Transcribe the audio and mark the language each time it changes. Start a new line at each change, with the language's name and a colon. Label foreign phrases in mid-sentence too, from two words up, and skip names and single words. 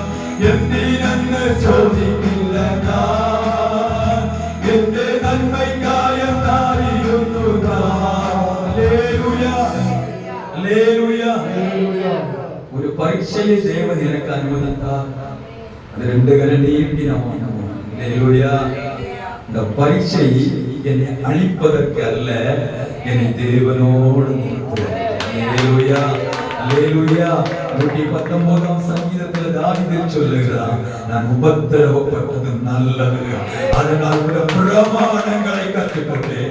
Malayalam: എന്തിനെന്ന് ചോദിക്കില്ല ഞാൻ, എന്റെ നന്മയ്ക്കായി അറിയുന്നു ഞാൻ. ഹല്ലേലൂയ, ഹല്ലേലൂയ. ഒരു പരീക്ഷയെ ദൈവം നിനക്ക് അനുവദിത്താൽ അത് രണ്ട് കരം നീട്ടിനമാണ്. ഹല്ലേലൂയ.
Tamil: இந்த பரீட்சை என்னை அழிப்பதற்கு அல்ல, என்னை தேவனோடு நிறுத்துவது. ஹல்லேலூயா, ஹல்லேலூயா. 119ஆம் சங்கீதத்தில் தாவீது சொல்லுகிறான், நான் உபத்திரவப்பட்டது நல்லது, அதனால் உள்ள பிரமாணங்களை கற்றுக்கொண்டேன்.